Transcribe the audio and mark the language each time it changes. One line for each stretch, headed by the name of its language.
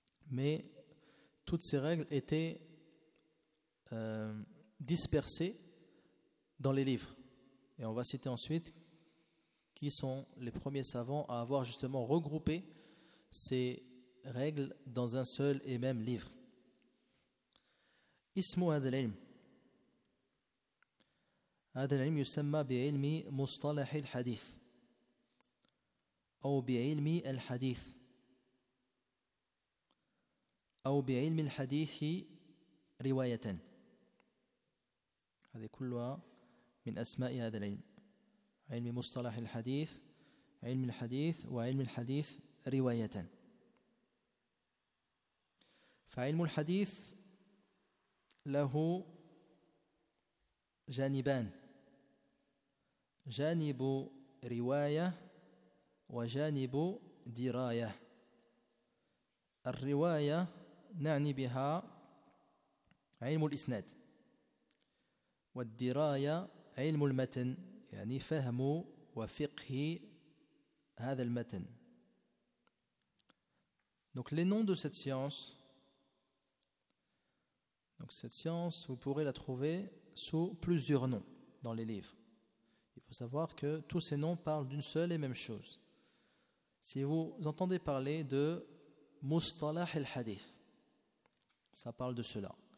French: Mais toutes ces règles étaient dispersées dans les livres. Et on va citer ensuite qui sont les premiers savants à avoir justement regroupé ces règles dans un seul et même livre.
Arabic: اسم هذا العلم هذا العلم يسمى بعلم مصطلح الحديث أو بعلم الحديث أو بعلم الحديث رواية هذه كلها من أسماء هذا العلم علم مصطلح الحديث علم الحديث وعلم الحديث رواية فعلم الحديث له جانبان جانب رواية وجانب دراية الرواية نعني بها علم الإسناد والدراية علم المتن يعني فهم وفقه هذا المتن.
French: Donc les noms de cette science, donc cette science, vous pourrez la trouver sous plusieurs noms dans les livres. Il faut savoir que tous ces noms parlent d'une seule et même chose. Si vous entendez parler de Mustalah al-Hadith, ça parle de cela.